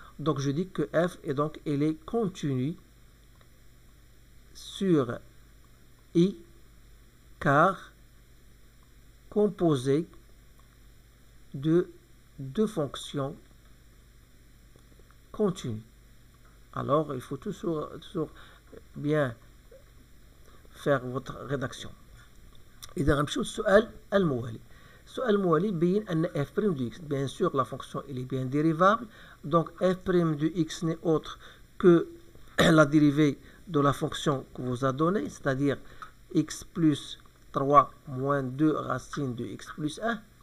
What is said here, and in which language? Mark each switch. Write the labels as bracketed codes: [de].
[fr] Donc, je dis que f est donc, elle est continue sur i, car composée de deux fonctions continues. Alors, il faut toujours bien faire votre rédaction. [ar] إذا غنمشيو للسؤال الموالي. [fr] السؤال الموالي بين أن f' de x, bien sûr la fonction elle est bien dérivable, donc f' de x n'est autre que la dérivée de la fonction que vous a donnée, c'est-à-dire x plus 3 moins 2 racines de x plus 1.